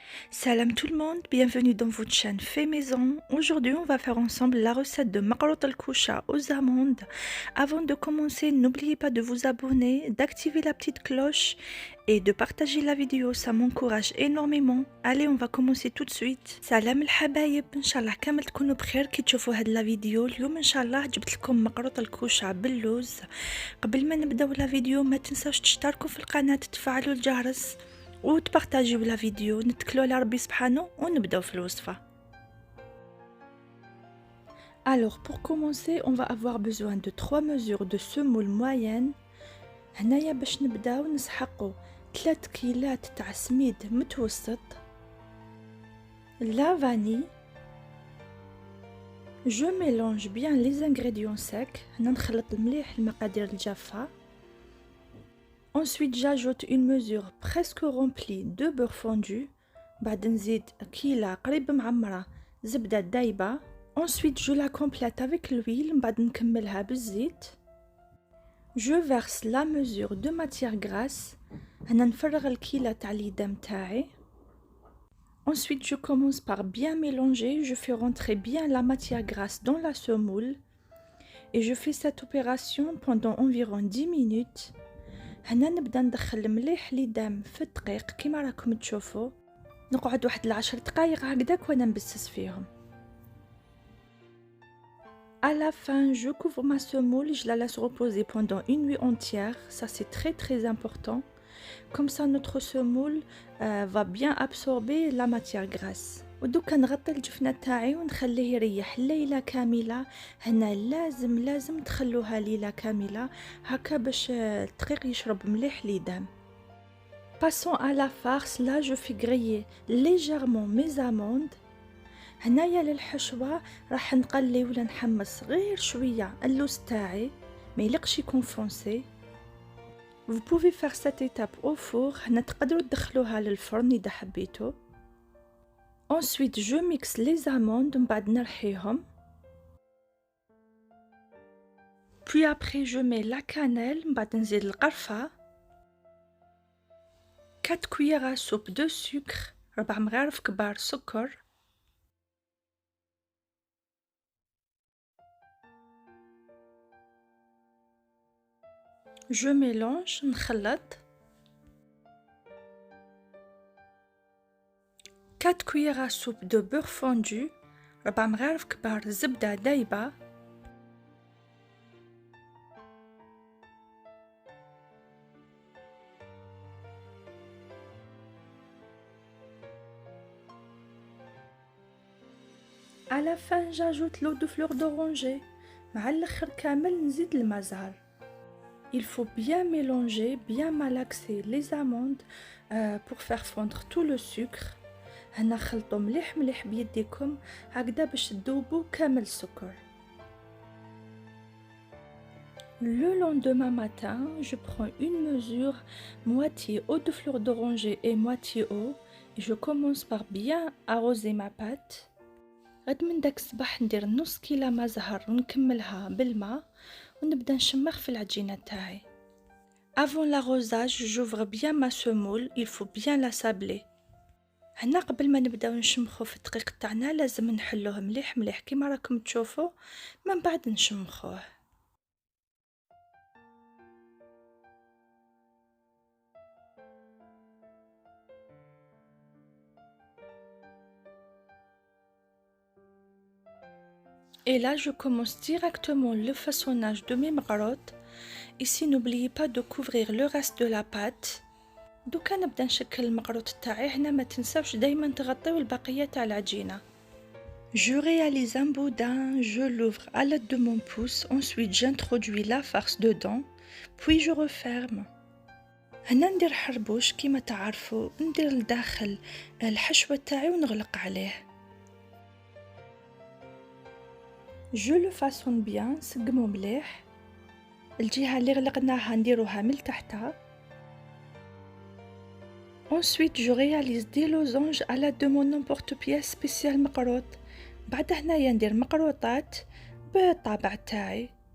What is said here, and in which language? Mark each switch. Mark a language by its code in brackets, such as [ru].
[fr] Salam tout le monde, bienvenue dans votre chaîne Fait Maison. Aujourd'hui, on va faire ensemble la recette de macarot al-kousha aux amandes. Avant de commencer, n'oubliez pas de vous abonner, d'activer la petite cloche et de partager la vidéo, ça m'encourage énormément. Allez, on va commencer tout de suite. [ar] Salam الحبايب، ان شاء الله كامل تكونوا بخير كي تشوفوا هاد لا فيديو. اليوم ان شاء الله جبت لكم مقروط الكوشة باللوز. قبل ما نبداو لا فيديو ما تنساوش تشتركوا في القناة، تفعلوا الجرس وتبارطاجيو لا فيديو. نتكلوا على ربي سبحانه ونبداو في الوصفة. [fr] Alors pour commencer, on va avoir besoin de 3 mesures de semoule moyenne. [ar] هنايا باش نبداو نسحقوا 3 كيلات تاع سميد متوسط. [fr] La vanille. Je mélange bien les ingrédients secs. [ar] هنا نخلط مليح المقادير الجافة. [fr] Ensuite, j'ajoute une mesure presque remplie de beurre fondu. [ar] بعد نزيد كيلة قريب معمرة زبدة دايبة. [fr] Ensuite, je la complète avec l'huile. [ar] بعد نكملها بالزيت. [fr] Je verse la mesure de matière grasse. [ar] هنا نفرغ الكيلة تاع اليدام تاعي. [fr] Ensuite, je commence par bien mélanger. Je fais rentrer bien la matière grasse dans la semoule. Et je fais cette opération pendant environ 10 minutes. [ar] هنا نبدا ندخل مليح ليدام في الدقيق كيما راكم تشوفوا. نقعد واحد 10 دقايق هكذاك وانا نبسس فيهم. [fr] À la fin, je couvre ma semoule, je la laisse reposer pendant une nuit entière. Ça c'est très important. Comme ça notre semoule va bien absorber la matière grasse. [ar] ودوكا نغطي الجفنة تاعي ونخليه يريح ليلة كاملة. هنا لازم تخلوها ليلة كاملة هكا باش الدقيق يشرب مليح ليدام. [fr] Passons à la farce. Là je fais griller légèrement mes amandes. [ar] هنايا للحشوة راح نقلي ولا نحمص غير شوية اللوز تاعي ما يلقش يكون فونسي. [fr] Vous pouvez faire cette étape au four. [ar] هنا تقدروا تدخلوها للفرن إذا حبيتوا. [fr] Ensuite, je mixe les amandes. [ar] من بعد نرحيهم. [fr] Puis après, je mets la cannelle. [ar] من بعد نزيد القرفة. [fr] 4 cuillères à soupe de sucre. [ar] 4 مغارف كبار سكر. [fr] Je mélange. [ar] نخلط. [fr] 4 cuillères à soupe de beurre fondu. [ar] 4 مغارف كبار زبدة دايبة. [fr] À la fin, j'ajoute l'eau de fleur d'oranger. [ar] مع الاخر كامل نزيد الماء زهر. [fr] Il faut bien mélanger, bien malaxer les amandes pour faire fondre tout le sucre. [ar] هنا خلطوا مليح بيديكم هكذا باش تذوبوا كامل السكر. [fr] Le lendemain matin, je prends une mesure moitié eau de fleur d'oranger et moitié eau et je commence par bien arroser ma pâte. [ar] غد من داك الصباح ندير نص كيلة ماء زهر ونكملها بالماء ونبدا نشمخ في العجينة تاعي. [fr] Avant l'arrosage, j'ouvre bien ma semoule, il faut bien la sabler. [ar] هنا قبل ما نبداو نشمخو في الدقيق تاعنا لازم نحلوه مليح كيما راكم تشوفوا من بعد نشمخوه. [fr] Et là, je commence directement le façonnage de mes macarottes. Ici, n'oubliez pas de couvrir le reste de la pâte. [ar] دوكا نبدا نشكل المقروط تاعي. هنا ما تنساوش دايما تغطيو البقية تاع العجينة. [fr] Je réalise un boudin, je l'ouvre à l'aide de mon pouce. Ensuite, j'introduis la farce dedans, puis je referme. [ar] هنا ندير حربوش كيما تعرفوا، ندير لداخل الحشوة تاعي ونغلق عليه. [fr] Je le façonne bien. [ar] نسقمو مليح. الجهة اللي غلقناها نديروها من تحتها. [fr] Ensuite, je réalise des losanges à l'aide de mon emporte-pièce spécial مقروط. [ar] بعد هنايا ندير مقروطات بالطابع تاعي.